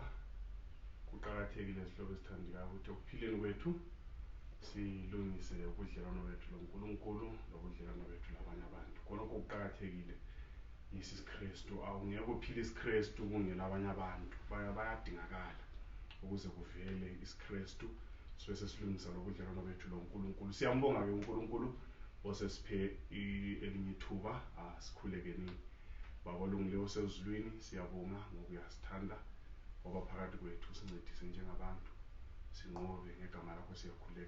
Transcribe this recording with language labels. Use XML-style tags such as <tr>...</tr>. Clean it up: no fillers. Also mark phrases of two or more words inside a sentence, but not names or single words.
<nd>Kuqakathekile sihlobo esithandekayo ukuthi okuphileni kwethu silungise ubudlelwano bethu noNkulunkulu nobudlelwano bethu labanye abantu. Konke okuqakathekile isiKristu, awungeke uphile isiKristu kungela abanye abantu. Bayadingakala ukuze kuvele isiKristu sibe sesilungisa nobudlelwano bethu noNkulunkulu. Siyambonga ke uNkulunkulu osesiphe elinye ithuba asikhulekeni. Baba olungileyo osezulwini, siyabonga ngokuyasithanda ngoba phakathi kwethu sincedise njengabantu, sinqobe ngegama lakho siyakhuleka.</nd>